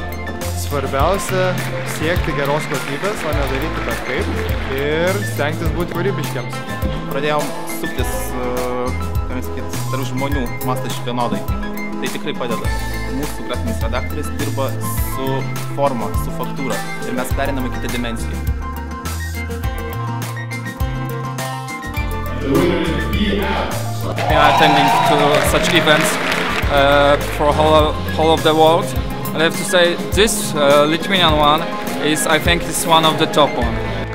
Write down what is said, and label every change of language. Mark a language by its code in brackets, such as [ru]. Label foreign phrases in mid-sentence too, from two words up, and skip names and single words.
[lt] Svarbiausia siekti geros kokybės, o nedaryti bet kaip ir stengtis būti kūrybiškiams. Pradėjom suktis tarp žmonių, mąstančių vienodai. Tai tikrai padeda. Mūsų grafinis redaktorius dirba su forma, su faktūra ir mes pereiname kitą dimensiją. [en] Attending to such events for whole of the world. I have to say this Lithuanian one is, I think, is one of the top one.